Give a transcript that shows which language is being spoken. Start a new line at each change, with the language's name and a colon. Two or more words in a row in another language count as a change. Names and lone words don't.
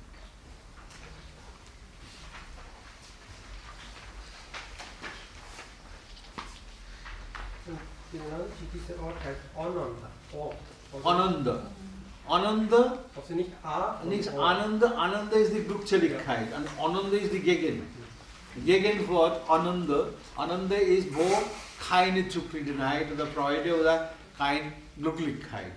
German: Genau, dieser Ort heißt Ananda. Ananda. Ananda, also nicht A. nicht Ananda. Ananda ist die Glückseligkeit und Ananda ist die Gegend. Gegenwort Ananda. Ananda ist, wo keine Zufriedenheit oder Freude oder keine Glücklichkeit.